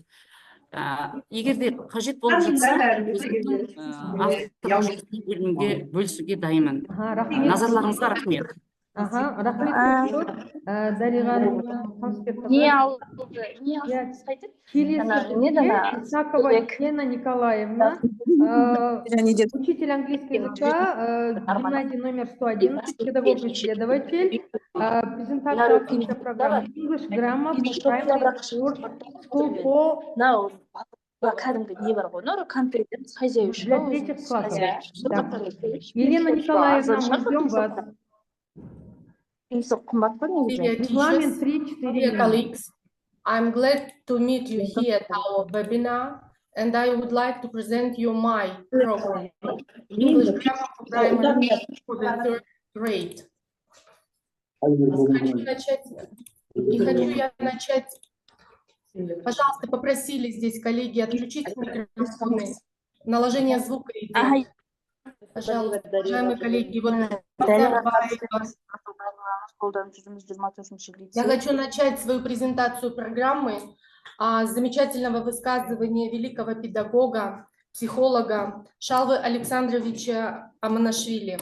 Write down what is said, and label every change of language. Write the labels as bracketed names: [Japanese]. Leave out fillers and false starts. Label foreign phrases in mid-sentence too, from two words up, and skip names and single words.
[Kazakh] Егер де қажет болып жатса, өзімнің авторлық бөлімге бөлісуге дайынмын. Назарларыңызға рахмет. Рахмет көп. [Russian] Дариға Исакова Елена Николаевна, учитель английского языка, гимназия номер 111, педагог-исследователь, презентация программы [English] English Grammar Primary School for [Kazakh] кәдімгі не бар ғой, контент хозяюші. [Russian] Для третьих классов. Елена Николаевна, мы ждем вас. [English] Dear colleagues, I'm glad to meet you here at our webinar, and I would like to present you my program, English Grammar for Primary for the 3rd grade. [Russian] Хочу я начать. Пожалуйста, попросили здесь коллеги отключить микрофоны, наложение звука. Пожалуйста, уважаемые коллеги, я хочу начать свою презентацию программы с замечательного высказывания великого педагога, психолога Шалвы Александровича Аманашвили.